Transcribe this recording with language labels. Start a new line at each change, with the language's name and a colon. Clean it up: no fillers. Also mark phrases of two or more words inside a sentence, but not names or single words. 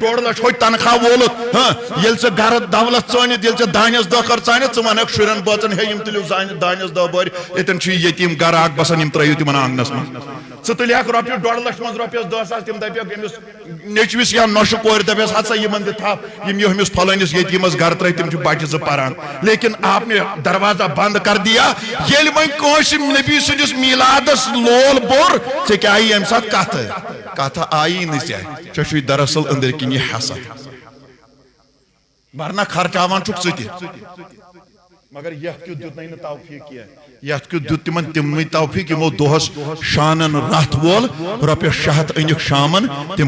Kashmiri: 2 لچھ ہوٚتہِ تنخواہ وولُتھ ییٚلہِ ژےٚ گرٕ دولت ژٲنِتھ ییٚلہِ ژےٚ دانٮ۪س 2 خٲر ژٲنِتھ ژٕ وَنکھ شُرٮ۪ن بٲژن ہے یِم تُلِو دانٮ۪س 2 بٔرۍ ییٚتٮ۪ن چھُ یتیٖم گرٕ اکھ بسان یِم ترٲیِو تِمن آنگنس منٛز ژٕ تُلہکھ رۄپیہِ 2 لچھ منٛز رۄپیس 10 ساس تِم دپکھ أمِس نیٚچوِس یا نۄشہِ کورِ دپیس ہسا یِمن دِ تھپھ یِم یٔمِس فلٲنِس یتیٖمس گرٕ ترٲے تِم چھِ بچہِ 2 پران
Urdu: لیکن آپ نے دروازہ بند کر دیا
Kashmiri: ییٚلہِ وۄنۍ کٲنٛسہِ نبی سٕنٛدِس میلادس لول بوٚر ژےٚ کیٛاہ آیی امہِ ساتہٕ کتھ آیی نہٕ ژےٚ چھُے دراصل أنٛدرۍ کِنۍ یہِ حسد ورنہ خرچاوان چھُکھ ژٕ تہِ مگر یتھ کیُتھ دیُت نہٕ توفیٖق کینٛہہ یتھ کیُتھ دیُت تِمن تِمنٕے توفیٖق یِمو دۄہس شانن رتھ وول رۄپیس 600 أنِکھ شامن تِم